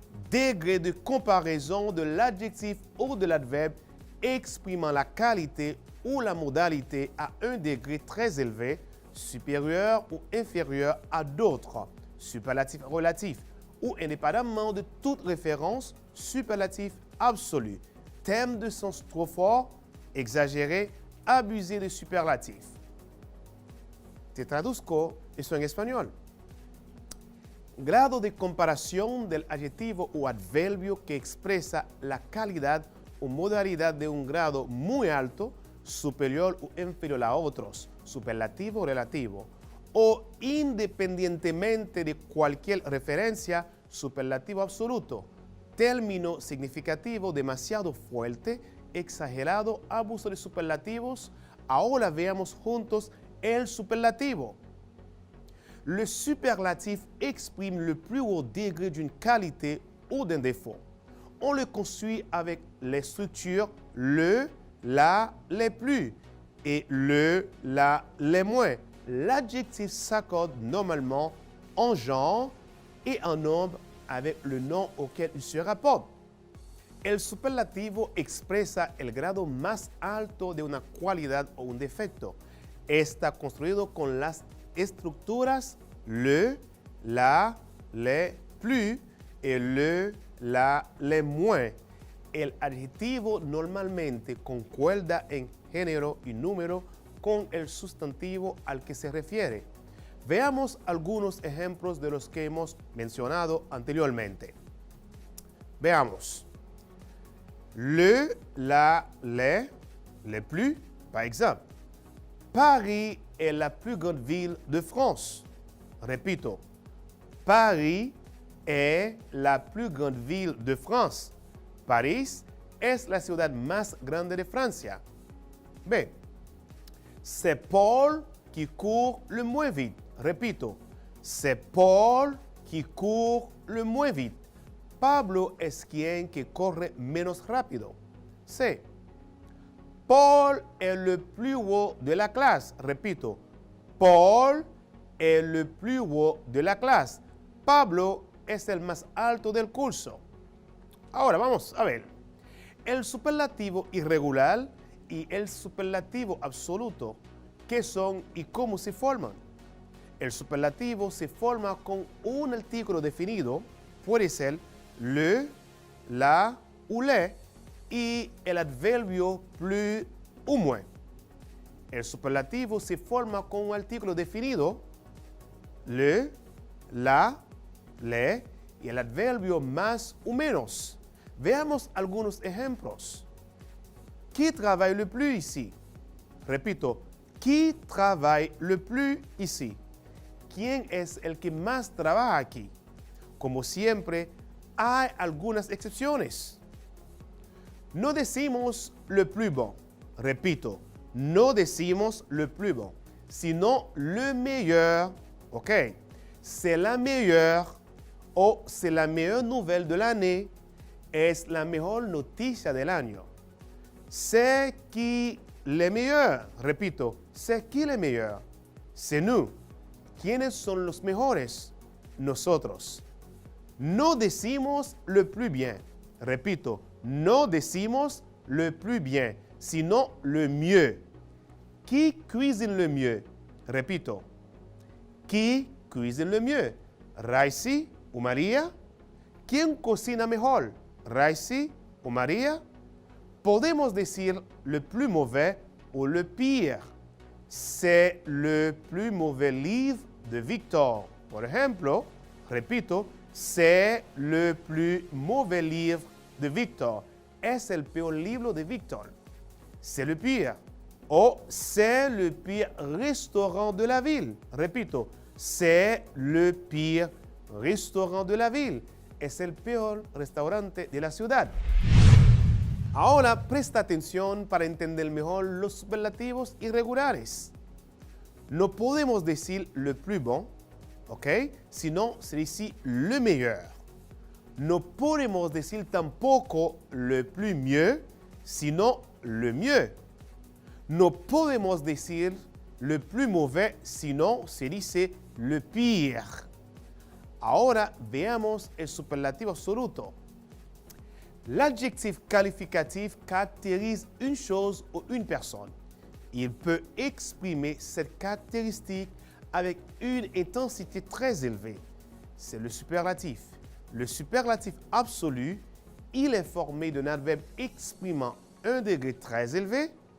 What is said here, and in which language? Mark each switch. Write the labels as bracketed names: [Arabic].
[French] Degré de comparaison de l'adjectif ou de l'adverbe exprimant la qualité ou la modalité à un degré très élevé, supérieur ou inférieur à d'autres, superlatif relatif, ou indépendamment de toute référence, superlatif absolu. Thème de sens trop fort, exagéré, abusé de superlatif. [Spanish] Te traduzco eso en español. Grado de comparación del adjetivo o adverbio que expresa la calidad o modalidad de un grado muy alto, superior o inferior a otros, superlativo o relativo, o independientemente de cualquier referencia, superlativo absoluto, término significativo demasiado fuerte, exagerado, abuso de superlativos. Ahora veamos juntos el superlativo. [French] Le superlatif exprime le plus haut degré d'une qualité ou d'un défaut. On le construit avec les structures le, la, les plus et le, la, les moins. L'adjectif s'accorde normalement en genre et en nombre avec le nom auquel il se rapporte. [Spanish] El superlativo expresa el grado más alto de una cualidad o un defecto. Está construido con las estructuras le, la, les plus et le, la, les moins. El adjetivo normalmente concuerda en género y número con el sustantivo al que se refiere. Veamos algunos ejemplos de los que hemos mencionado anteriormente. Veamos. [French] Le, la, les plus, par exemple. Paris est la plus grande ville de France. Repito, Paris est la plus grande ville de France. [Spanish] París es la ciudad más grande de Francia. B. [French] C'est Paul qui court le moins vite. Repito, c'est Paul qui court le moins vite. [Spanish] Pablo es quien que corre menos rápido. C. [French] Paul est le plus haut de la clase. Repito, Paul est le plus haut de la clase. [Spanish] Pablo es el más alto del curso. Ahora vamos a ver. El superlativo irregular y el superlativo absoluto, ¿qué son y cómo se forman? El superlativo se forma con un artículo definido, puede ser le, la ou les, y el adverbio plus ou moins. El superlativo se forma con un artículo definido, le, la, les, y el adverbio más o menos. Veamos algunos ejemplos. [French] Qui travaille le plus ici? Repito, qui travaille le plus ici? [Spanish] ¿Quién es el que más trabaja aquí? Como siempre, hay algunas excepciones. No decimos le plus bon. Repito, no decimos le plus bon, sino le meilleur. [French] Ok, c'est la meilleure o c'est la meilleure nouvelle de l'année. [Spanish] Es la mejor noticia del año. [French] C'est qui le meilleur. Repito, c'est qui le meilleur. C'est nous. [Spanish] ¿Quiénes son los mejores? Nosotros. No decimos le plus bien. Repito, no decimos le plus bien, sino le mieux. [French] Qui cuisine le mieux? Repito, qui cuisine le mieux? [Spanish] Raisi o María? ¿Quién cocina mejor? Raisi o María? Podemos decir le plus mauvais ou le pire. [French] C'est le plus mauvais livre de Victor. [Spanish] Por ejemplo, repito, [French] c'est le plus mauvais livre de Victor. [Spanish] Es el peor libro de Victor. [French] C'est le pire. O c'est le pire restaurant de la ville. Repito, c'est le pire restaurant de la ville. [Spanish] Es el peor restaurante de la ciudad. Ahora presta atención para entender mejor los superlativos irregulares. No podemos decir le plus bon, ¿ok? Sino se dice le meilleur. No podemos decir tampoco le plus mieux, sino le mieux. No podemos decir le plus mauvais, sino se dice le pire. Ahora veamos el superlativo absoluto. [French] L'adjectif qualificatif caractérise une chose ou une personne. Il peut exprimer cette caractéristique avec une intensité très élevée. C'est le superlatif. Le superlatif absolu, il est formé d'un adverbe exprimant un degré très élevé.